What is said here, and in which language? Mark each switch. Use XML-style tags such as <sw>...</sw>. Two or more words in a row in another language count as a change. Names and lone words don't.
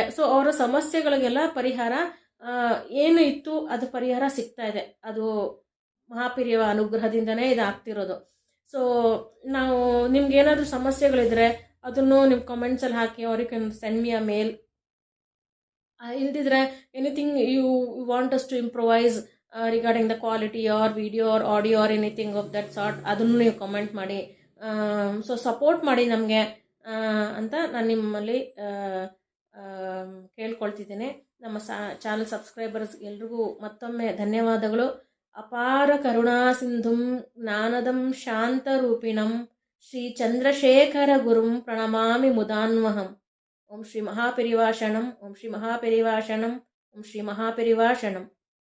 <kn>ಸೊ ಅವರ ಸಮಸ್ಯೆಗಳಿಗೆಲ್ಲ ಪರಿಹಾರ ಏನು ಇತ್ತು ಅದು ಪರಿಹಾರ ಸಿಗ್ತಾ ಇದೆ. ಅದು ಮಹಾಪೆರಿಯವ ಅನುಗ್ರಹದಿಂದನೇ ಇದಾಗ್ತಿರೋದು. ಸೊ ನಾವು ನಿಮ್ಗೇನಾದರೂ ಸಮಸ್ಯೆಗಳಿದ್ರೆ ಅದನ್ನು ನಿಮ್ಮ ಕಮೆಂಟ್ಸಲ್ಲಿ ಹಾಕಿ, ಅವ್ರಿಗೆ</kn> <en>can send me a mail. ಇಲ್ದಿದ್ರೆ anything you want us to improvise regarding the quality or video or audio or anything of that sort,</en> <kn>ಅದನ್ನು ನೀವು ಕಮೆಂಟ್ ಮಾಡಿ. ಸೊ ಸಪೋರ್ಟ್ ಮಾಡಿ ನಮಗೆ ಅಂತ ನಾನು ನಿಮ್ಮಲ್ಲಿ ಕೇಳ್ಕೊಳ್ತಿದ್ದೇನೆ. ನಮ್ಮ</kn> <en>channel subscribers</en> <kn>ಎಲ್ರಿಗೂ ಮತ್ತೊಮ್ಮೆ ಧನ್ಯವಾದಗಳು.</kn> <sa>ಅಪಾರ ಕರುಣಾ ಸಿಂಧುಂ ಜ್ಞಾನದಂ ಶಾಂತರೂಪಿಣಂ ಶ್ರೀ ಚಂದ್ರಶೇಖರ ಗುರುಂ ಪ್ರಣಮಾಮಿ ಮುದಾನ್ವಹಂ. ಓಂ ಶ್ರೀ ಮಹಾಪೆರಿವಾ ಶರಣಂ. ಓಂ ಶ್ರೀ ಮಹಾಪೆರಿವಾ ಶರಣಂ. ಓಂ ಶ್ರೀ ಮಹಾಪೆರಿವಾ ಶರಣಂ.</sa>